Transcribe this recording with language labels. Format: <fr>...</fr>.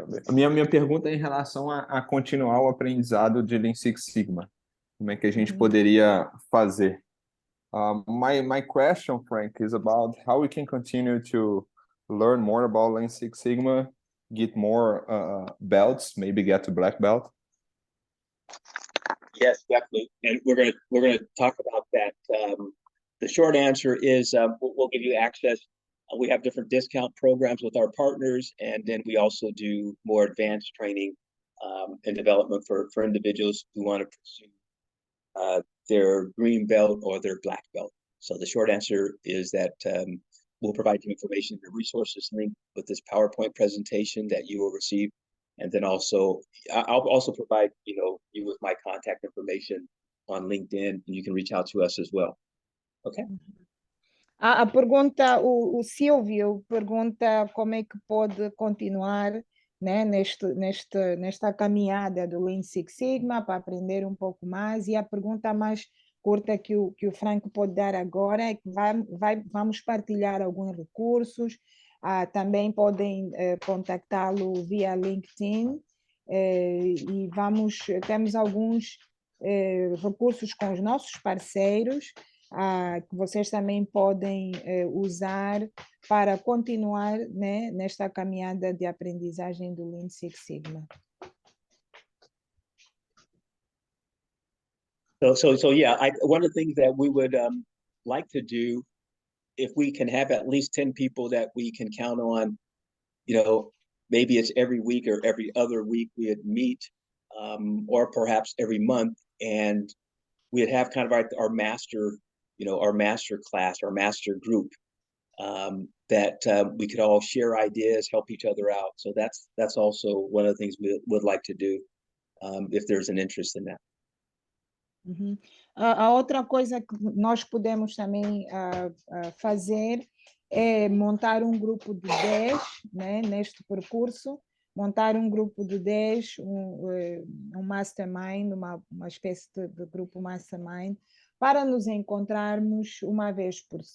<pt>Minha pergunta é em relação a continuar o aprendizado de Lean Six Sigma. Como é que a gente poderia fazer?</pt> <en>My question, Frank, is about how we can continue to learn more about Lean Six Sigma, get more belts, maybe get to black belt. Yes, definitely, and we're gonna talk about that. The short answer is we'll give you access. We have different discount programs with our partners, and then we also do more advanced training and development for individuals who want to pursue their green belt or their black belt. So the short answer is that we'll provide you information, the resources linked with this PowerPoint presentation that you will receive. And then also, I'll also provide, you with my contact information on LinkedIn, and you can reach out to us as well. Okay?</en> <pt>A pergunta, o Silvio pergunta como é que pode continuar, né, nesta caminhada do Lean Six Sigma para aprender um pouco mais, e a pergunta mais curta que o Franco pode dar agora é que vamos partilhar alguns recursos, também podem contactá-lo via LinkedIn, e temos alguns recursos com os nossos parceiros, que vocês também podem usar para continuar, né, nesta caminhada de aprendizagem do Lean Six Sigma.</pt> <en>So yeah, one of the things that we would like to do, if we can have at least 10 people that we can count on, maybe it's every week or every other week we'd meet, or perhaps every month, and we'd have kind of our master class, our master group, that we could all share ideas, help each other out. So that's also one of the things we would like to do, if there's an interest in that.</en> <pt>A outra coisa que nós podemos também fazer é montar um grupo de 10, né, neste percurso, montar um grupo de 10, um mastermind, uma espécie de grupo mastermind, para nos encontrarmos uma vez</pt>